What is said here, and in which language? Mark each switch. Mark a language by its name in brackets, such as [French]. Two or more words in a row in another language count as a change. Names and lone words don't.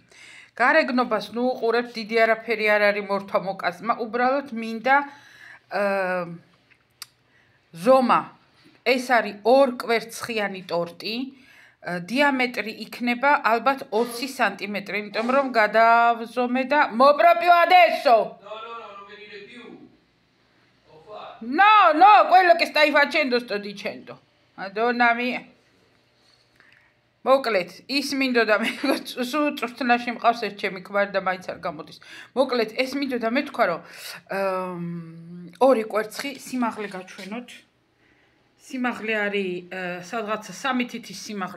[Georgian] გარეგნობას ნუ უყურებთ, დიდი არაფერი არ არის მორთვა მოკაზმა, უბრალოდ მინდა ზომა. ეს არის 2 კვერცხიანი ტორტი. დიამეტრი იქნება ალბათ 20 სანტიმეტრი, იმიტომ რომ გადავზომე და მოპროპიო adesso. [Italian] No, quello che stai facendo sto dicendo. Madonna mia. [Georgian] მოკლედ, ის მინდოდა მე სულ წვრთნაში მყავს ერთ ჩემი ქმარი და მაინც არ გამოდის. მოკლედ, ეს მინდოდა მე თქვა რომ 2 კვერცხი სიმაღლე გაჩვენოთ. სიმაღლე არის სადღაცა 3 თითის სიმაღლე.